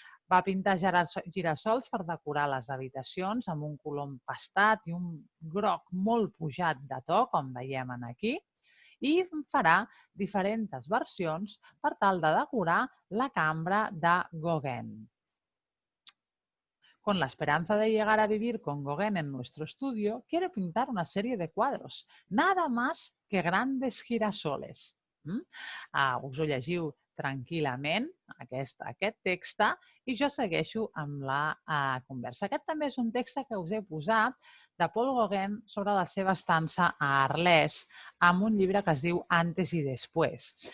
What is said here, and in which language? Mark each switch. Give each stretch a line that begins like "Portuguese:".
Catalan: Va pintar girassols per decorar les habitacions amb un color empastat i un groc molt pujat de to, com veiem aquí, i farà diferents versions per tal de decorar la cambra de Gauguin.
Spanish: Con la esperanza de llegar a vivir con Gauguin en nuestro estudio, quiero pintar una serie de cuadros, nada más que grandes girasoles.
Catalan: Us ho llegiu tranquil·lament, aquest text, i jo segueixo amb la conversa. Aquest també és un text que us he posat de Paul Gauguin sobre la seva estança a Arles, amb un llibre que es diu Antes i Después.